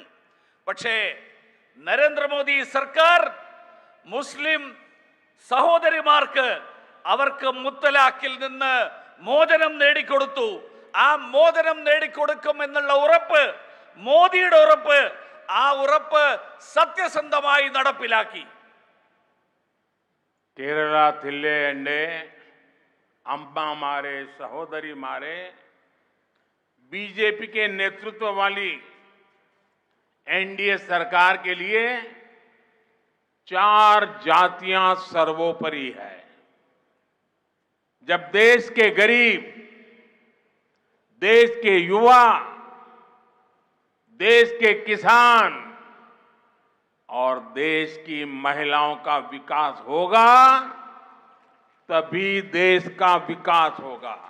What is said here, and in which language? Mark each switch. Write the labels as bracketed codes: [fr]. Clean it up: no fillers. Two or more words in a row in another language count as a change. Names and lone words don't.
[ml] പക്ഷേ നരേന്ദ്രമോദി സർക്കാർ മുസ്ലിം സഹോദരിമാർക്ക് അവർക്ക് മുത്തലാഖിൽ നിന്ന് മോചനം നേടിക്കൊടുത്തു. ആ മോചനം നേടിക്കൊടുക്കും എന്നുള്ള ഉറപ്പ്, മോദിയുടെ ഉറപ്പ്, ആ ഉറപ്പ് സത്യസന്ധമായി നടപ്പിലാക്കി. കേരളത്തിലെ എൻ്റെ അമ്മമാരെ, സഹോദരിമാരെ, [hi] बीजेपी के नेतृत्व वाली NDA सरकार के लिए 4 जातियां सर्वोपरि है। जब देश के गरीब, देश के युवा, देश के किसान और देश की महिलाओं का विकास होगा, तभी देश का विकास होगा।